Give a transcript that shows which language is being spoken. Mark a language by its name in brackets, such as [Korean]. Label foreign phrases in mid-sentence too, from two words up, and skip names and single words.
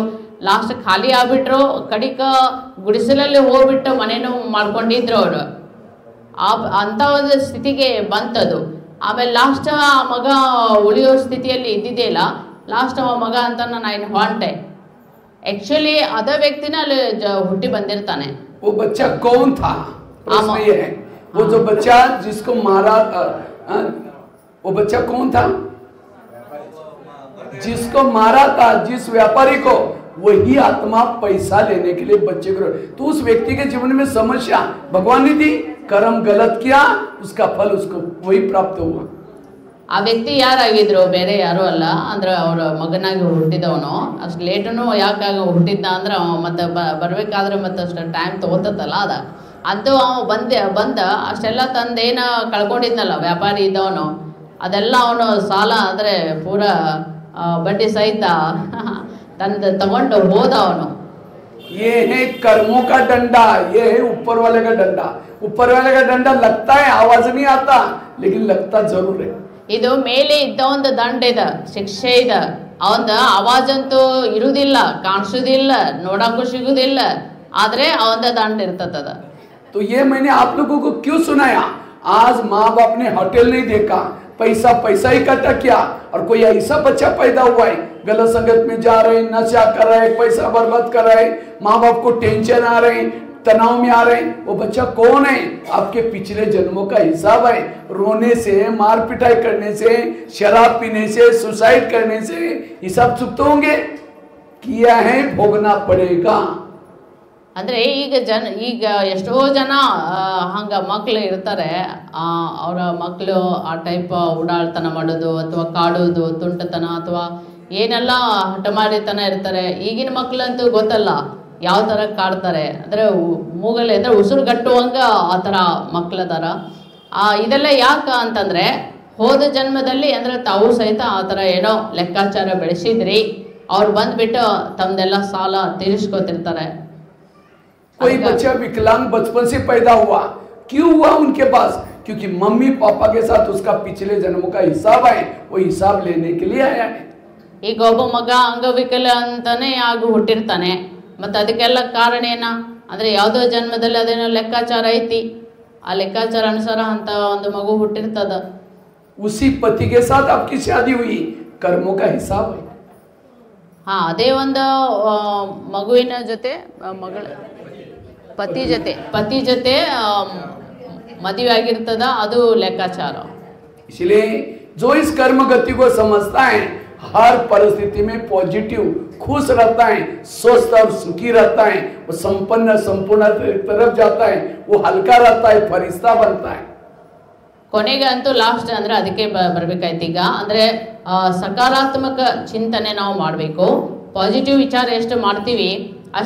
[Kannada] ಲಾಸ್ಟ್ ಖಾಲಿ ಆಗ್ಬಿಟ್ರು, ಕಡಿಕ ಗುಡಿಸಲಲ್ಲಿ ಹೋಗ್ಬಿಟ್ಟು ಮನೇನೂ ಮಾಡ್ಕೊಂಡಿದ್ರು ಅವರು. ಅಂಥ ಒಂದು ಸ್ಥಿತಿಗೆ ಬಂತದು. ಆಮೇಲೆ ಲಾಸ್ಟ್ ಆ ಮಗ ಉಳಿಯೋ ಸ್ಥಿತಿಯಲ್ಲಿ ಇದ್ದಿದ್ದೇ ಲಾಸ್ಟ್ ಆ ಮಗ ಅಂತ ನಾನು ಹೊಂಟೆ. ಆ್ಯಕ್ಚುಲಿ ಅದ ವ್ಯಕ್ತಿನ ಅಲ್ಲಿ ಹುಟ್ಟಿ ಬಂದಿರ್ತಾನೆ. [Hindi] वो बच्चा कौन था? प्रश्न ये है, वो जो बच्चा जिसको मारा, वो बच्चा कौन था? जिसको मारा था, जिस व्यापारी को, वही आत्मा पैसा लेने के लिए बच्चे को। तो उस व्यक्ति के जीवन में समस्या भगवान ने दी, कर्म गलत किया, उसका फल उसको वही प्राप्त हुआ। [Kannada] ಆ ವ್ಯಕ್ತಿ ಯಾರಾಗಿದ್ರು, ಬೇರೆ ಯಾರೂ ಅಲ್ಲ, ಅಂದ್ರೆ ಅವ್ರ ಮಗನಾಗಿ ಹುಟ್ಟಿದವನು. ಅಷ್ಟು ಲೇಟನು ಯಾಕಾಗ ಹುಟ್ಟಿದ್ದ ಅಂದ್ರೆ ಮತ್ತೆ ಬರಬೇಕಾದ್ರೆ ಮತ್ತೆ ಅಷ್ಟು ಟೈಮ್ ತೊಗೊತತ್ತಲ್ಲ ಅದ. ಅಂತೂ ಅವ ಬಂದ ಅಷ್ಟೆಲ್ಲ ತಂದೇನು ಕಳ್ಕೊಂಡಿದ್ನಲ್ಲ ವ್ಯಾಪಾರಿ ಇದ್ದವನು, ಅದೆಲ್ಲ ಅವನು ಸಾಲ ಅಂದರೆ ಪೂರ ಬಡ್ಡಿ ಸಹಿತ ತಗೊಂಡು ಹೋದ ಅವನು. [Hindi] ये है कर्मों का डंडा, ये है ऊपर वाले का डंडा। ऊपर वाले का डंडा लगता है, आवाज नहीं आता, लेकिन लगता जरूर है। [Kannada] ಇದು ಮೇಲೆ ಇದ್ದ ಒಂದು ದಂಡ ಇದೆ, ಶಿಕ್ಷೆ ಇದೆ. ಅವಂದ ಆವಾಜ್ ಅಂತೂ ಇರುವುದಿಲ್ಲ, ಕಾಣಿಸೋದಿಲ್ಲ, ನೋಡಕ್ಕೂ ಸಿಗುದಿಲ್ಲ, ಆದ್ರೆ ಅವಂದ ದಂಡ ಇರ್ತದ. [Hindi] तो ये मैंने आप लोगों को क्यों सुनाया? आज माँ बाप ने होटल नहीं देखा, पैसा इकट्ठा किया, और कोई ऐसा बच्चा पैदा हुआ है गलत संगत में जा रहे, नशा कर रहे, पैसा बर्बाद कर रहे, माँ बाप को टेंशन आ रहे, तनाव में आ रहे। वो बच्चा कौन है? आपके पिछले जन्मों का हिसाब है। रोने से, मार पिटाई करने से, शराब पीने से, सुसाइड करने से हिसाब चुकते होंगे, किया है, भोगना पड़ेगा। [Kannada] ಅಂದರೆ ಈಗ ಎಷ್ಟೋ ಜನ ಹಂಗೆ ಮಕ್ಕಳು ಇರ್ತಾರೆ, ಅವರ ಮಕ್ಕಳು ಆ ಟೈಪ್ ಓಡಾಳ್ತನ ಮಾಡೋದು ಅಥವಾ ಕಾಡೋದು, ತುಂಟತನ ಅಥವಾ ಏನೆಲ್ಲ ಹಠಮಾರಿತನ ಇರ್ತಾರೆ. ಈಗಿನ ಮಕ್ಕಳಂತೂ ಗೊತ್ತಲ್ಲ ಯಾವ ಥರ ಕಾಡ್ತಾರೆ, ಅಂದರೆ ಮೂಗಲ್ಲಿ ಅಂದರೆ ಉಸಿರು ಗಟ್ಟುವಂಗೆ ಆ ಥರ ಮಕ್ಕಳದಾರ. ಇದೆಲ್ಲ ಯಾಕೆ ಅಂತಂದರೆ ಹೋದ ಜನ್ಮದಲ್ಲಿ ಅಂದರೆ ತಾವು ಸಹಿತ ಆ ಥರ ಏನೋ ಲೆಕ್ಕಾಚಾರ ಬೆಳೆಸಿದ್ರಿ, ಅವ್ರು ಬಂದುಬಿಟ್ಟು ತಮ್ಮದೆಲ್ಲ ಸಾಲ ತೀರಿಸ್ಕೋತಿರ್ತಾರೆ. [Hindi] कोई बच्चा विकलांग बचपन से पैदा हुआ, क्यों हुआ उनके पास? क्योंकि मम्मी पापा के साथ उसका पिछले जन्मों का हिसाब है, वो हिसाब लेने के लिए आया है। [Kannada] ಈಗ ಒಬ್ಬ ಮಗ ಅಂಗವಿಕಲ ಅಂತಾನೆ ಆಗಿ ಹುಟ್ಟಿರ್ತಾನೆ, ಮತ್ತೆ ಅದಕ್ಕೆಲ್ಲ ಕಾರಣ ಏನ ಅಂದ್ರೆ ಯಾವುದೋ ಜನ್ಮದಲ್ಲಿ ಅದೇನೋ ಲೆಕ್ಕಾಚಾರ ಐತಿ, ಆ ಲೆಕ್ಕಾಚಾರ ಅನುಸಾರ ಅಂತ ಒಂದು ಮಗು ಹುಟ್ಟಿರ್ತದ. [Hindi] उसी पति के साथ आपकी शादी हुई, कर्मों का हिसाब है। [Kannada] ಹಾ, ಅದೇ ಒಂದು ಮಗುವಿನ ಜೊತೆ ಮಗಳ ಪತಿ ಜೊತೆ ಮದುವೆ ಆಗಿರ್ತದ, ಅದು ಲೆಕ್ಕಾಚಾರ. [Hindi] इसलिए जो इस कर्म गति को समझता है, हर परिस्थिति में पॉजिटिव खुश रहता है, स्वस्थ और सुखी रहता है, वो संपूर्ण तरफ जाता है, वो हल्का रहता है, फरिश्ता बनता है। [Kannada] ಕೊನೆಗೆ ಅಂತೂ ಲಾಸ್ಟ್ ಅಂದ್ರೆ ಅದಕ್ಕೆ ಬರ್ಬೇಕಾಯ್ತು ಈಗ. ಅಂದ್ರೆ ಸಕಾರಾತ್ಮಕ ಚಿಂತನೆ ನಾವು ಮಾಡಬೇಕು. ಪಾಸಿಟಿವ್ ವಿಚಾರ ಎಷ್ಟು ಮಾಡ್ತೀವಿ